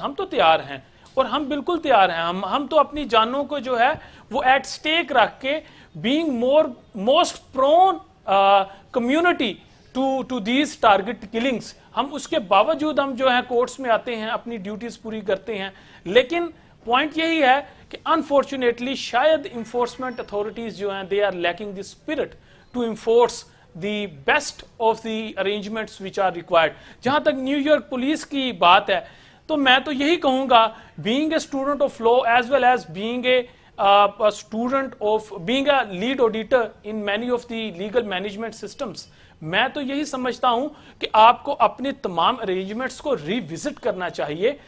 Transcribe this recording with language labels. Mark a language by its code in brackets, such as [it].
[ur] ہم تو تیار ہیں, اور ہم بالکل تیار ہیں. ہم تو اپنی جانوں کو جو ہے وہ ایٹ سٹیک رکھ کے [en] being most prone community to these target killings, [ur] ہم اس کے باوجود ہم جو ہیں کورٹس میں آتے ہیں, اپنی ڈیوٹیز پوری کرتے ہیں. لیکن پوائنٹ یہی ہے کہ انفارچونیٹلی شاید انفورسمنٹ اتھارٹیز جو ہیں [en] they are lacking the spirit to enforce the best of the arrangements which are required. [ur] جہاں تک نیو یارک پولیس کی بات ہے تو میں تو یہی کہوں گا, [en] being a student of law as well as being a student of being a lead auditor in many of the legal management systems, [ur] میں تو یہی سمجھتا ہوں کہ آپ کو اپنے تمام ارینجمنٹس کو ری وزٹ کرنا چاہیے.